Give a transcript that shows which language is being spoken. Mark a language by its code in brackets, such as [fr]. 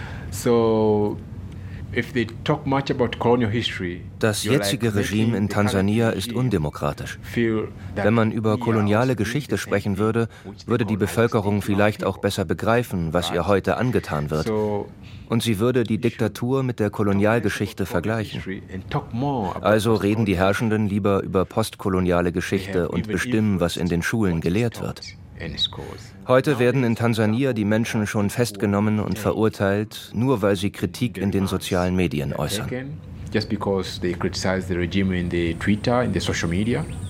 [en] So if they talk much about colonial history. [de] Das jetzige Regime in Tansania ist undemokratisch. Wenn man über koloniale Geschichte sprechen würde, würde die Bevölkerung vielleicht auch besser begreifen, was ihr heute angetan wird. Und sie würde die Diktatur mit der Kolonialgeschichte vergleichen. Also reden die Herrschenden lieber über postkoloniale Geschichte und bestimmen, was in den Schulen gelehrt wird. Heute werden in Tansania die Menschen schon festgenommen und verurteilt, nur weil sie Kritik in den sozialen Medien äußern. [en] Just because they criticize the regime in the Twitter, in the social media.